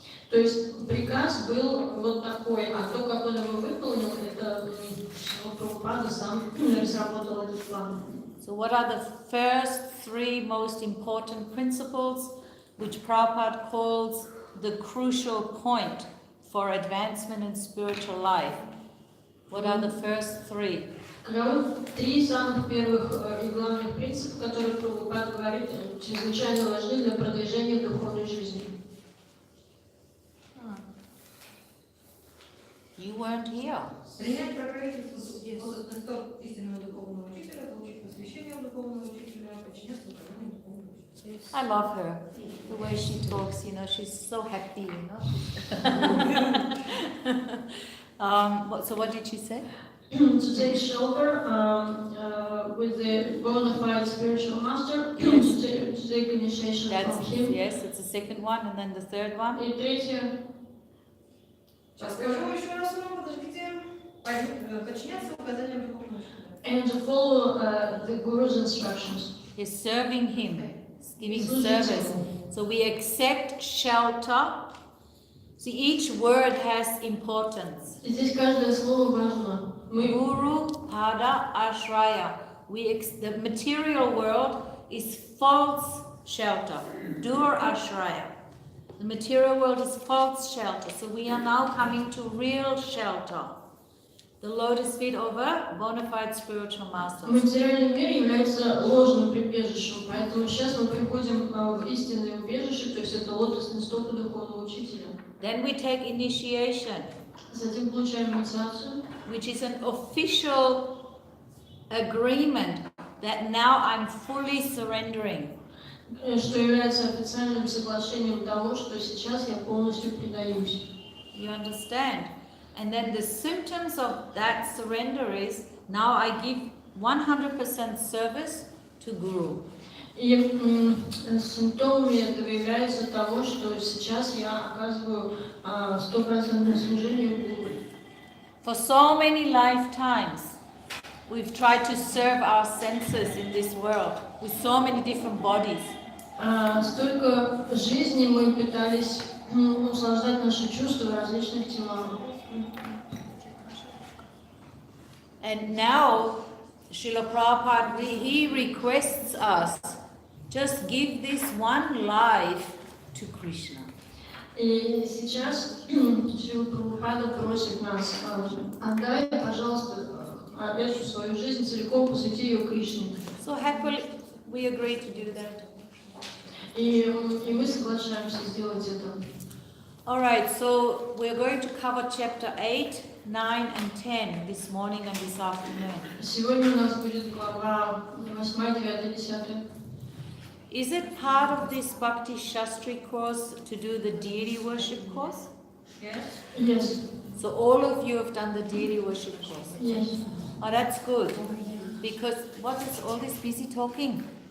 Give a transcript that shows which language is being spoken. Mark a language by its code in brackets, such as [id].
[ru] То есть приказ был вот такой, а то, как он его выполнил, это Прабхупада сам разработал этот план. [en] So what are the first three most important principles which Prabhupada calls the crucial point for advancement in spiritual life? What are the first three? [ru] Каковы три самых первых и главных принципа, которые Прабхупада говорит, чрезвычайно важны для продвижения духовной жизни? [en] You weren't here. [ru] Принять правительство истинного духовного учителя, получить посвящение духовного учителя, подчиняться управлению духовного учителя. [en] I love her. The way she talks, you know, she's so happy, you know. So what did she say? To take shelter with the bona fide spiritual master, to take initiation That's, from him. yes, it's the second one, and then the third one. [ru] И третье, Сейчас скажу еще раз, подождите. Подчиняться указаниям духовного учителя. [en] and to follow the guru's instructions. Is serving him, giving service. So we accept shelter. See, each word has importance. [ru] И здесь каждое слово важно. Мы [en] Guru Pada Ashraya. The material world is false shelter. Dur Ashraya. The material world is false shelter. So we are now coming to real shelter. The lotus feet of a bona fide spiritual master. [ru] материальный мир является ложным прибежищем, поэтому сейчас мы приходим в истинное убежище, то есть это лотосные стопы духовного учителя. [en] Then we take initiation, [ru] Затем получаем инициацию, [en] which is an official agreement that now I'm fully surrendering. [ru] что является официальным соглашением того, что сейчас я полностью предаюсь. [en] You understand? And then the symptoms of that surrender is, now I give 100% service to Guru. [ru] И симптомами этого является того, что сейчас я оказываю 100% служение Гуру. [en] For so many lifetimes, we've tried to serve our senses in this world with so many different bodies. [ru] Столько жизней мы пытались услаждать наши чувства в различных телах. [en] And now, Srila Prabhupada, he requests us, just give this one life to Krishna. [ru] И сейчас Шрила Прабхупада просит нас, отдай, пожалуйста, эту свою жизнь целиком, посвяти ее Кришне. [en] So happily, we agree to do that. [ru] И мы соглашаемся сделать это. [en] All right, so we're going to cover chapter 8, 9 and 10 this morning and this afternoon. [ru] Сегодня у нас будет глава 8, 9, 10. [en] Is it part of this Bhakti Shastri course to do the deity worship course? Yes. Yes. So all of you have done the deity worship course. Yes. Oh, that's good. Because what is all this busy talking?